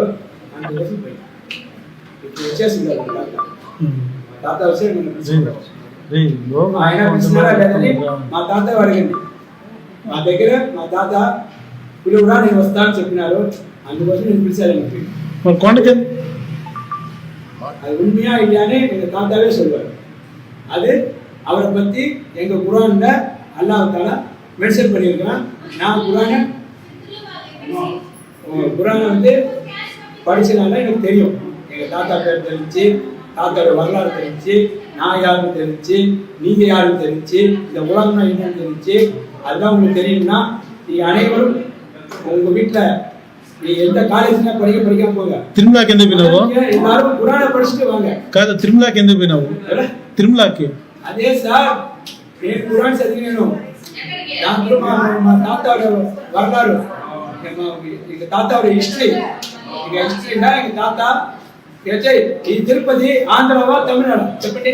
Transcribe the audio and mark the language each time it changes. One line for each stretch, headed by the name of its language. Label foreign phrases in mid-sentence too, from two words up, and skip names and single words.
Telugu: అందుకోసం పోయి ఇప్పుడు వచ్చేసింది మా తాత వచ్చి ఆయన పిలిచినారా లేదని మా తాత అడిగింది. మా దగ్గర మా తాత పిలువురా నేను వస్తా అని చెప్పినారు. అందుకోసం నేను పిలిచాను. కొండకి
Tamil: அது உண்மையா இல்லையானே எங்க தாத்தாவே சொல்வார். அது அவரை பத்தி எங்க குர்ஆன்ல அல்லாஹ் தஆலா மென்ஷன் பண்ணியிருக்கான். நான் குர்ஆனை வந்து படிச்சனால எனக்கு தெரியும். எங்க தாத்தா பேர் தெரிஞ்சு, தாத்தாவோட வரலாறு தெரிஞ்சு, நான் யாருன்னு தெரிஞ்சு, நீங்க யாருன்னு தெரிஞ்சு, இந்த உலகம்னா என்னன்னு தெரிஞ்சு, அதெல்லாம் உங்களுக்கு தெரியும்னா நீங்க அனைவரும் உங்க வீட்டுல நீ எந்த కాలేజీలో படிக்காம போங்க.
Telugu: తిరుమలకి ఎందుకు పోయినావు?
Tamil: எல்லாரும் குர்ஆனை படிச்சிட்டு வாங்க.
Telugu: కాదు, తిరుమలకి ఎందుకు పోయినావు? తిరుమలకి అదే సార్, నేను కురాన్ చదివాను. దాంట్లో మా తాత వరలారు, ఇక తాత హిస్టరీ, ఇక హిస్టరీనా ఇక తాత ఈ తిరుపతి ఆంధ్రవా తమిళనాడు చెప్పండి.